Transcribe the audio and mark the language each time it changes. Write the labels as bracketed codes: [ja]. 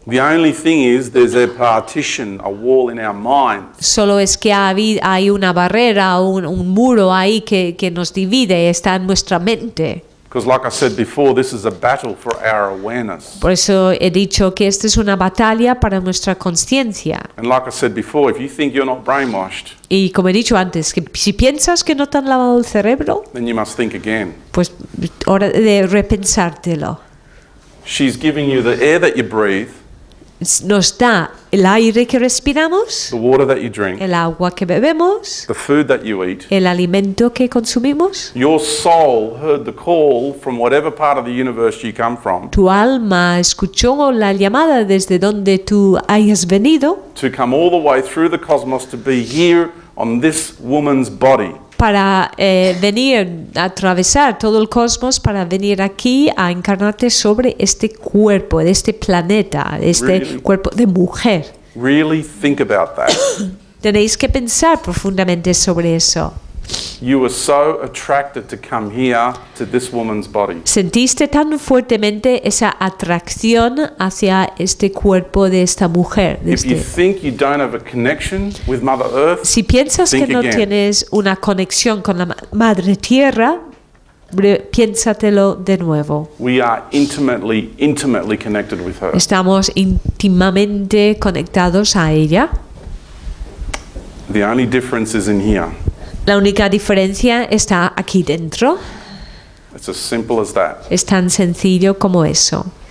[en] The only thing is there's a partition, a wall in our minds. [es] Solo es que hay una barrera, un muro ahí que nos divide, está en nuestra mente. [en] Because like I said before, this is a battle for our awareness. [es] Por eso he dicho que esta es una batalla para nuestra conciencia. [en] And like I said before, if you think you're not brainwashed, [es] Y como he dicho antes, que si piensas que no te han lavado el cerebro, [en] then you must think again. [es] pues hora de repensártelo. [en] She's giving you the air that you breathe, [es] Nos da el aire que respiramos, [en] the water that you drink, [es] el agua que bebemos, [en] the food that you eat. [es] el alimento que consumimos. [en] Your soul heard the call from whatever part of the universe you come from [es] Tu alma escuchó la llamada desde donde tú hayas venido [en] to come all the way through the cosmos to be here on this woman's body. [es] para venir a atravesar todo el cosmos, para venir aquí a encarnarte sobre este cuerpo, de este planeta, este [en] Really? [es] cuerpo de mujer. [en] Really think about that. [es] Tenéis que pensar profundamente sobre eso. [en] You were so attracted to come here to this woman's body. [es] Sentiste tan fuertemente esa atracción hacia este cuerpo de esta mujer. de [en] If you [es] este- [en] think you don't have a connection with Mother Earth, [es] Si piensas que [en] think [es] no [en] again. [es] tienes una conexión con la Madre Tierra, piénsatelo de nuevo. [en] we are intimately connected with her. [es] Estamos íntimamente conectados a ella. [en] The only difference is in here. [es] La única diferencia está aquí dentro. [en] It's as simple as that. [es] Es tan sencillo como eso.